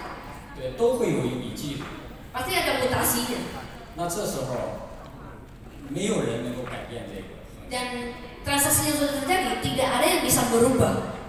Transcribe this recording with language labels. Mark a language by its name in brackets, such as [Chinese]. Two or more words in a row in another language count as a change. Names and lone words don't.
[Chinese] 对，都会有一笔记录。 [Indonesian] Pasti ada mutasinya. [Chinese] 那这时候，没有人能够改变这个。 [Indonesian] Dan transaksi yang sudah terjadi tidak ada yang bisa berubah.